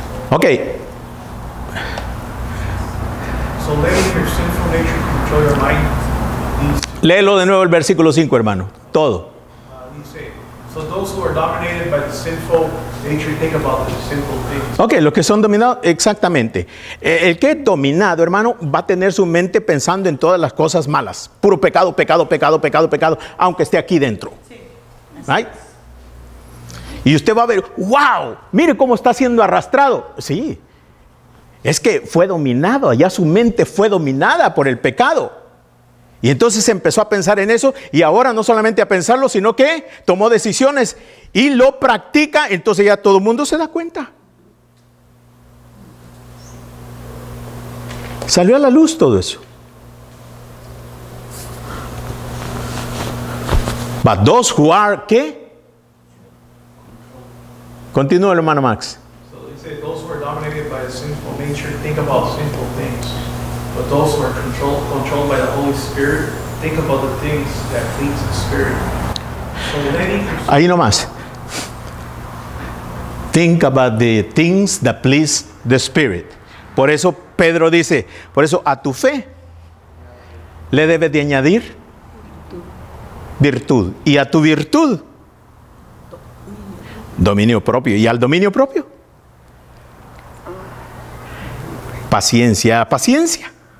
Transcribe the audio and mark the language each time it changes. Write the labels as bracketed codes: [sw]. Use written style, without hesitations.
[en] Ok. So letting your sinful nature control your mind leads to, [es] Léelo de nuevo el versículo 5, hermano. Todo. dice, [en] so those who are dominated by the sinful nature think about the sinful things. [es] Ok, los que son dominados, exactamente. El que es dominado, hermano, va a tener su mente pensando en todas las cosas malas. Puro pecado, pecado, pecado, pecado, pecado, aunque esté aquí dentro. [en] ¿Right? [es] Y usted va a ver, wow, mire cómo está siendo arrastrado. Sí, es que fue dominado, allá su mente fue dominada por el pecado. Y entonces empezó a pensar en eso y ahora no solamente a pensarlo, sino que tomó decisiones y lo practica, entonces ya todo el mundo se da cuenta. Salió a la luz todo eso. [en] But those who are, [es] ¿qué? Continúa el hermano Max. [en] So it says those who are dominated by the sinful nature think about sinful things. But those who are controlled by the Holy Spirit think about the things that please the Spirit. So letting your [es] Ahí nomás. [en] Think about the things that please the Spirit. [es] Por eso Pedro dice, por eso a tu fe le debes de añadir virtud. Y a tu virtud, dominio propio. Y al dominio propio, paciencia, paciencia.